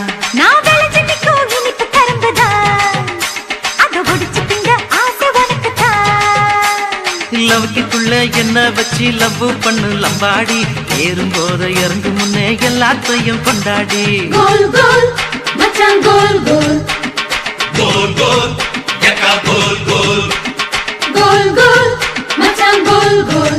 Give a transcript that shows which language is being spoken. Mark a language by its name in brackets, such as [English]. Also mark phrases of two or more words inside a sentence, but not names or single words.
[Tamil] நான் விளைஞ்சு நிற்கும் இனிப்பு கரும்புதான் அதை ஒடிச்சு திங்க ஆசை உனக்குத்தான் லவ்க்குள்ள என்ன வச்சு லவ் பண்ணு லம்பாடி ஏறும் போத இறங்கு முன்னே எல்லாத்தையும் கொண்டாடி [English] goal goal மச்சான் goal goal Gol, gol, getta gol, gol. goal goal மச்சான் goal goal